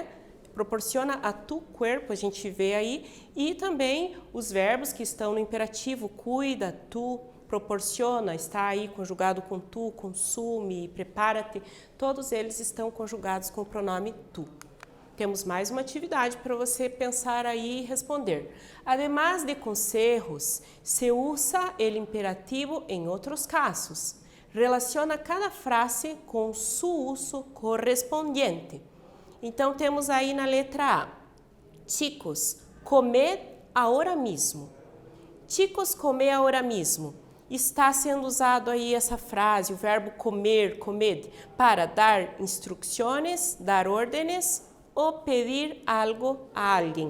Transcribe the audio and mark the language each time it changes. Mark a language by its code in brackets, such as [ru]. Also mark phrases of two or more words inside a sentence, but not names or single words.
[pt] Proporciona a tu corpo, a gente vê aí, e também os verbos que estão no imperativo, cuida, tu, proporciona, está aí conjugado com tu, consume, prepara-te, todos eles estão conjugados com o pronome tu. Temos mais uma atividade para você pensar aí e responder. [es] Además de consejos, se usa [pt] o imperativo em outros casos. [es] Relaciona cada frase [pt] com su [es] uso correspondiente. [pt] Então, temos aí na letra A, [es] chicos, comed [pt] agora mesmo. Chicos, comer agora mesmo. Está sendo usado aí essa frase, o verbo comer, comed, para dar instruções, dar ordens ou pedir algo a alguém.